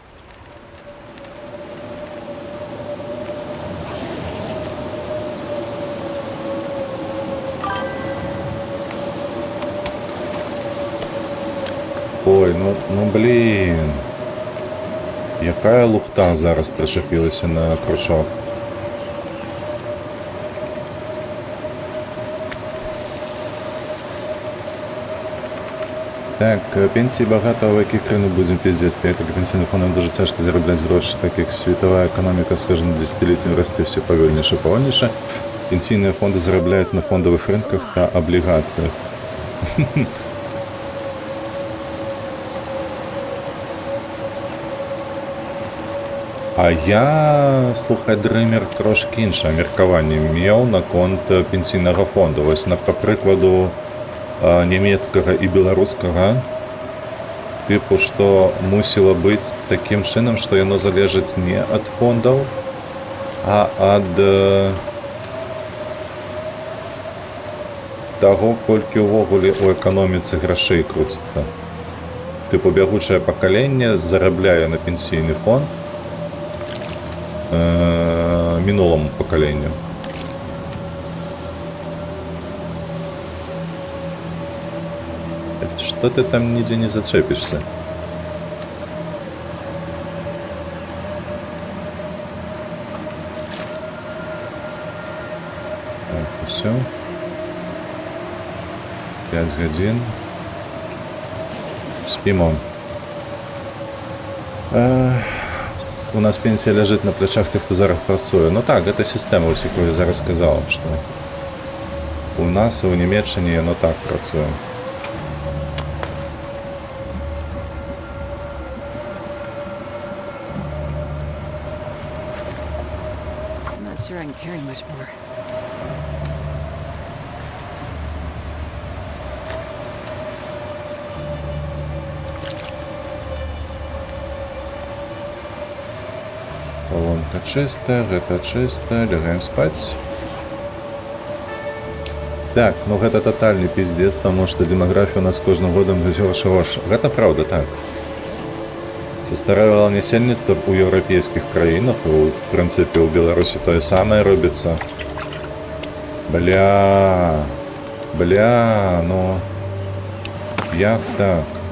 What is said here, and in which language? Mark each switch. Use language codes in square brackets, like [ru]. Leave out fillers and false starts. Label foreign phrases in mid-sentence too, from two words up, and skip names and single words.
[uk] Ой, ну блін. Якая лухта зараз причепилася на крючок. Так, пенсії багато, а в яких країнах будемо піздець. Так як пенсійним фондам дуже тяжко заробляти гроші, так як світова економіка з кожним десятиліттям росте все повільніше. Пенсійні фонди заробляють на фондових ринках та облігаціях. [be] А я, слухай, Дрымер, трошки інше міркаванне меў наконт пенсійнага фонду. Вось, па прыкладу нямецкага і беларускага, тыпу, што мусіла быць такім чынам, што яно залежыць не ад фондаў, а ад таго, колькі ўвогуле ў эканоміцы грашэй круціцца. Тыпу, бягучае пакаленне зарабляе на пенсійны фонд [ru] минулому поколению. Что ты там нигде не зацепишься? Так, и все. [uk] 5 годин. Спимо. У нас пенсія ляжить на плечах тих, хто зараз працює. Ну так, це система, ось яку я зараз сказав, що у нас і у Німеччині воно так працює. [en] I'm not sure I can carry much more. [be] Колонка чистая, гэта чистая, лягаем спать. Так, ну гэта [ru] тотальный пиздец, потому что демография у нас [be] кожным годом горш і горш. Гэта правда, так. Састаравала насельніцтва у еўрапейскіх краінах, і ў прынцыпе ў Беларусі тое самае робіцца. [ru] Бля, ну як так?